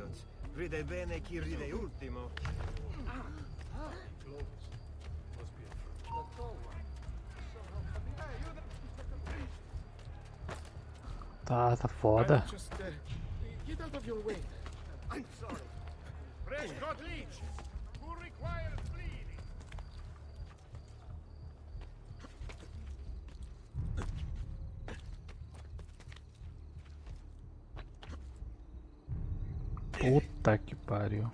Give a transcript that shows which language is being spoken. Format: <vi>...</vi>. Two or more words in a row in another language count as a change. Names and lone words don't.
<it>Ride bene chi ride ultimo.</it> <pt>Tá foda.</pt> <en>Get out of your way. I'm sorry. Prescott Leach, who requires bleeding?</en> <pt>Puta que pariu.</pt>